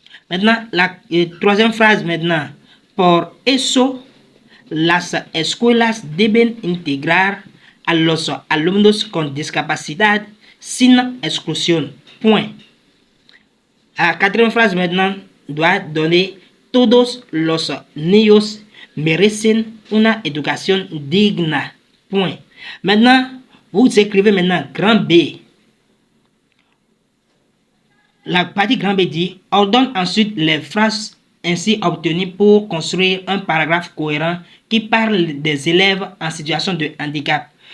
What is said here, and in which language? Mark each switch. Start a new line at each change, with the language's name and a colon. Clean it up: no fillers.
French: Maintenant, la troisième phrase maintenant.
Spanish: Por eso, las escuelas deben integrar a los alumnos con discapacidad sin exclusión.
French: Point. La quatrième phrase maintenant doit donner
Spanish: todos los niños merecen una educación digna.
French: Point. Maintenant, vous écrivez maintenant grand B. La partie grand B dit, ordonne ensuite les phrases ainsi obtenues pour construire un paragraphe cohérent qui parle des élèves en situation de handicap.